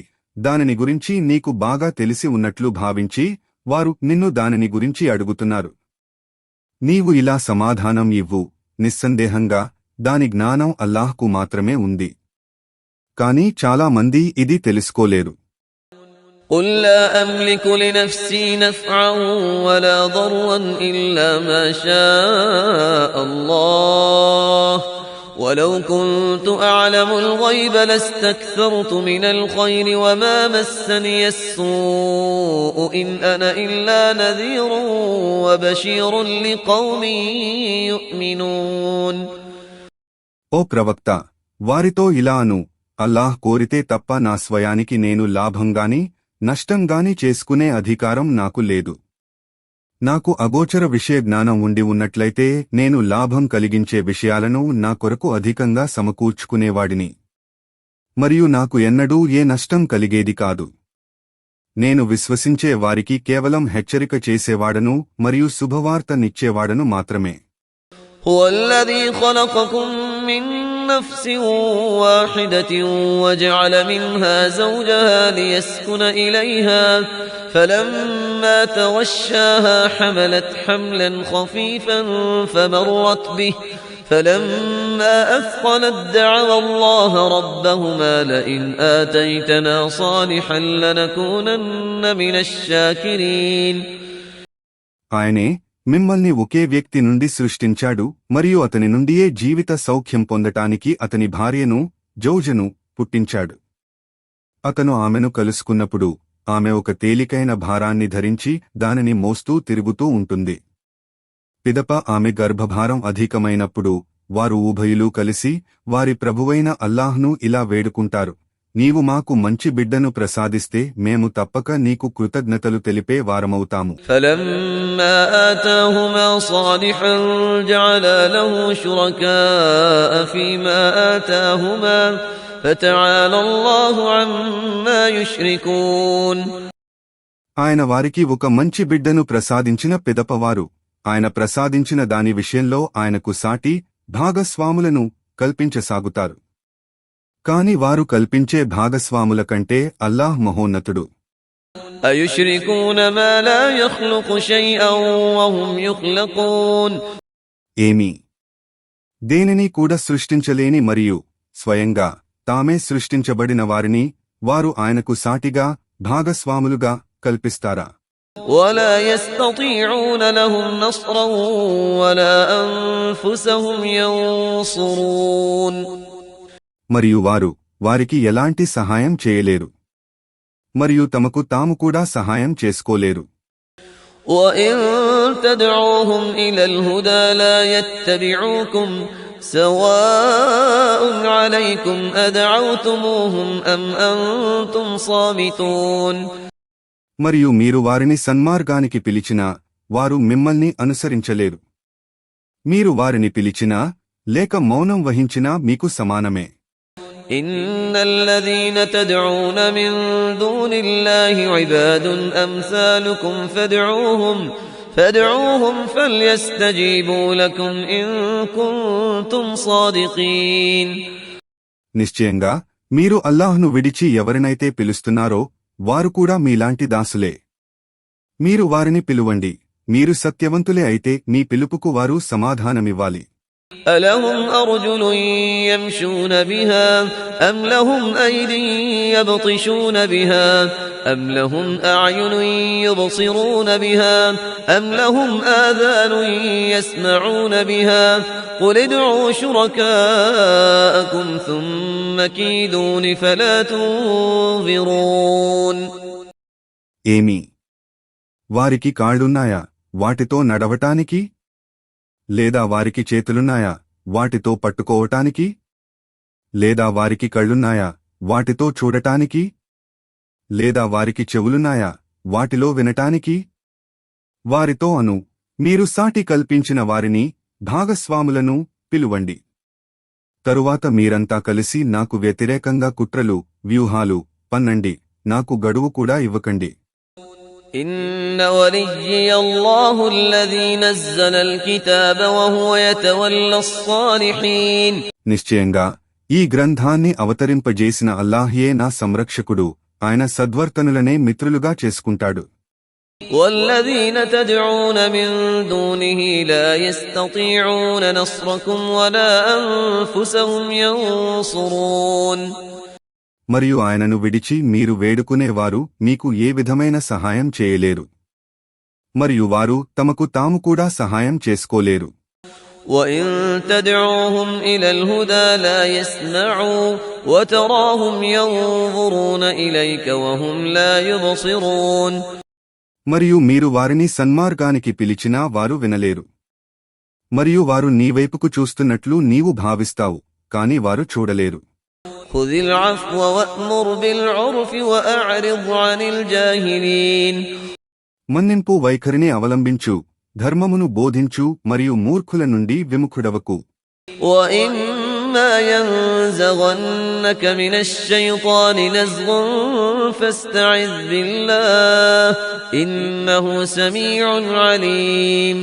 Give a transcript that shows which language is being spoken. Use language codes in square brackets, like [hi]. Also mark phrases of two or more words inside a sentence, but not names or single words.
[te] దానిని గురించి నీకు బాగా తెలిసి ఉన్నట్లు భావించి వారు నిన్ను దానిని గురించి అడుగుతున్నారు. నీవు ఇలా సమాధానం ఇవ్వు, నిస్సందేహంగా దాని జ్ఞానం అల్లాహ్కు మాత్రమే ఉంది. కాని చాలా మంది ఇది తెలుసుకోలేరు. [ar] قل لا أملك لنفسي نفعا ولا ضرا إلا ما شاء الله ولو كنت أعلم الغيب لاستكثرت من الخير وما مسني السوء إن أنا إلا نذير وبشير لقوم يؤمنون. [te] ఓ ప్రవక్త, వారితో ఇలా అను, అల్లాహ్ కోరితే తప్ప నా స్వయానికి నేను లాభంగాని నష్టంగాని చేసుకునే అధికారం నాకు లేదు. నాకు అగోచర విషయ జ్ఞానం ఉండి ఉన్నట్లయితే నేను లాభం కలిగించే విషయాలను నా కొరకు అధికంగా సమకూర్చుకునేవాడిని, మరియు నాకు ఎన్నడూ ఏ నష్టం కలిగేది కాదు. నేను విశ్వసించే వారికి కేవలం హెచ్చరిక చేసేవాడను మరియు శుభవార్తనిచ్చేవాడను మాత్రమే. [ar] هو الذي خلقكم من نفس واحدة وجعل منها زوجها ليسكن إليها فلما تغشاها حملت حملا خفيفا فمرت به فلما أثقلت دعوا الله ربهما لئن آتيتنا صالحا لنكونن من الشاكرين. [te] ఆయనే మిమ్మల్ని ఒకే వ్యక్తి నుండి సృష్టించాడు మరియు అతని నుండియే జీవిత సౌఖ్యం పొందటానికి అతని భార్యను జౌజను పుట్టించాడు. అతను ఆమెను కలుసుకున్నప్పుడు ఆమె ఒక తేలికైన భారాన్ని ధరించి దానిని మోస్తూ తిరుగుతూ ఉంటుంది. పిదప ఆమె గర్భభారం అధికమైనప్పుడు వారు ఉభయులూ కలిసి వారి ప్రభువైన అల్లాహ్ను ఇలా వేడుకుంటారు, నీవు మాకు మంచి బిడ్డను ప్రసాదిస్తే మేము తప్పక నీకు కృతజ్ఞతలు తెలిపే వారమవుతాము. [ar] فلما آتاهما صالحا جعلا له شركاء فيما آتاهما فتعالى الله عما يشركون. [te] ఆయన వారికి ఒక మంచి బిడ్డను ప్రసాదించిన పిదపవారు ఆయన ప్రసాదించిన దాని విషయంలో ఆయనకు సాటి భాగస్వాములను కల్పించసాగుతారు. కాని వారు కల్పించే భాగస్వాముల కంటే అల్లాహ్ మహోన్నతుడు. [ar] أيشركون ما لا يخلق شيئا وهم يخلقون. [te] ఏమి దేనిని కూడా సృష్టించలేని మరియు స్వయంగా తామే సృష్టించబడిన వారిని వారు ఆయనకు సాటిగా భాగస్వాములుగా కల్పిస్తారా? [ar] ولا يستطيعون لهم نصرا ولا أنفسهم ينصرون. [te] మరియు వారు వారికి ఎలాంటి సహాయం చేయలేరు మరియు తమకు తాము కూడా సహాయం చేసుకోలేరు. [ar] وإن تدعوهم إلى الهدى لا يتبعوكم سواء عليكم أدعوتموهم أم أنتم صامتون. [te] మరియు మీరు వారిని సన్మార్గానికి పిలిచినా వారు మిమ్మల్ని అనుసరించలేరు. మీరు వారిని పిలిచినా లేక మౌనం వహించినా మీకు సమానమే. [ar] إن الذين تدعون من دون الله عباد أمثالكم فادعوهم فليستجيبوا لكم إن كنتم صادقين. [te] నిశ్చయంగా మీరు అల్లాహ్ను విడిచి ఎవరినైతే పిలుస్తున్నారో వారు కూడా మీలాంటి దాసులే. మీరు వారిని పిలువండి, మీరు సత్యవంతులే అయితే మీ పిలుపుకు వారు సమాధానమివ్వాలి. [ar] ألهم أرجل يمشون بها أم لهم أيدي يبطشون بها أم لهم أعين يبصرون بها أم لهم آذان يسمعون بها قل ادعوا شركاءكم ثم كيدون فلا تنظرون. [te] ఏమి వారికి కాళ్లున్నాయా వాటితో నడవటానికి? లేదా వారికి చేతులున్నాయా వాటితో పట్టుకోవటానికి? లేదా వారికి కళ్ళున్నాయా వాటితో చూడటానికి? లేదా వారికి చెవులున్నాయా వాటిలో వినటానికి? వారితో అను, మీరు సాటి కల్పించిన వారిని, భాగస్వాములను పిలువండి. తరువాత మీరంతా కలిసి నాకు వ్యతిరేకంగా కుట్రలు, వ్యూహాలు పన్నండి, నాకు గడువు కూడా ఇవ్వకండి. [ar] إن وليي الله الذي نزل الكتاب وهو يتولى الصالحين. [te] నిశ్చయంగా ఈ గ్రంథాన్ని అవతరింపజేసిన అల్లాహ్యే నా సంరక్షకుడు, ఆయన సద్వర్తనులనే మిత్రులుగా చేసుకుంటాడు. [ar] والذين تدعون من دونه لا يستطيعون نصركم ولا أنفسهم ينصرون. [te] మరియు ఆయనను విడిచి మీరు వేడుకునేవారు మీకు ఏ విధమైన సహాయం చేయలేరు మరియు వారు తమకు తాము కూడా సహాయం చేసుకోలేరు. [ar] وَإِن تَدْعُوهُمْ إِلَى الْهُدَى لَا يَسْمَعُوا وَتَرَاهُمْ يَنظُرُونَ إِلَيْكَ وَهُمْ لَا يُبْصِرُونَ. [te] మరియు మీరు వారిని సన్మార్గానికి పిలిచినా వారు వినలేరు మరియు వారు నీ వైపుకు చూస్తున్నట్లు నీవు భావిస్తావు కాని వారు చూడలేరు. [ar] خذ العفو وأمر بالعرف وأعرض عن الجاهلين. [te] మన్నింపు వైఖరిని అవలంబించు, ధర్మమును బోధించు మరియు మూర్ఖుల నుండి విముఖుడవకు. [ar] وإما ينزغنك من الشيطان نزغ فاستعذ بالله إنه سميع عليم.